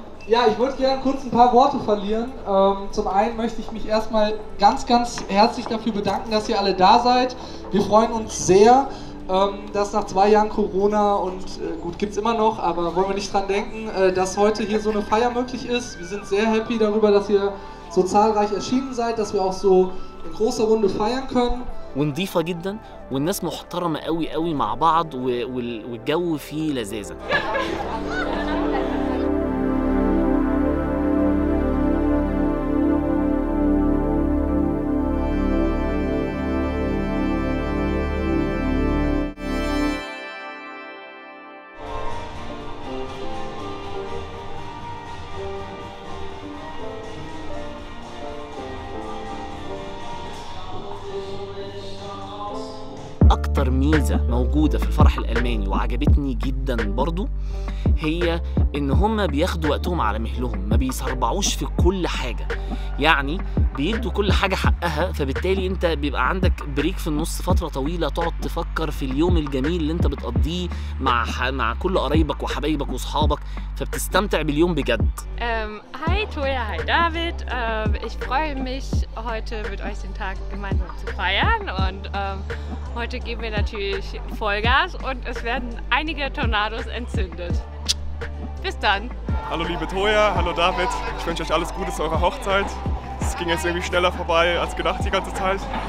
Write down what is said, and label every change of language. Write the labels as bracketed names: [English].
[German] Ja, ich wollte gerne kurz ein paar Worte verlieren. Zum einen möchte ich mich erstmal ganz herzlich dafür bedanken, dass ihr alle da seid. Wir freuen uns sehr, dass nach 2 Jahren Corona und gut, gibt es immer noch, aber wollen wir nicht dran denken, dass heute hier so eine Feier möglich ist. Wir sind sehr happy darüber, dass ihr so zahlreich erschienen seid, dass wir auch so in großer Runde feiern können. [Arabic] ونضيفه جدا والناس محترمه قوي قوي مع بعض والجو فيه لذاذه. أكتر ميزة موجودة في الفرح الألماني وعجبتني جدا برضو هي إن هما بياخدوا وقتهم على مهلهم، ما بيسربعوش في كل حاجة، يعني بيدوا كل حاجة حقها. فبالتالي أنت بيبقى عندك بريك في النص فترة طويلة تقعد تفكر في اليوم الجميل اللي أنت بتقضيه مع كل قرايبك وحبايبك وصحابك، فبتستمتع باليوم بجد. [German] Hi Toja, hi David. Ich freue mich, heute mit euch den Tag gemeinsam zu feiern und heute geben wir natürlich Vollgas und es werden einige Tornados entzündet. Bis dann. Hallo liebe Toja, hallo David. Ich wünsche euch alles Gute zu eurer Hochzeit. Es ging jetzt irgendwie schneller vorbei als gedacht die ganze Zeit.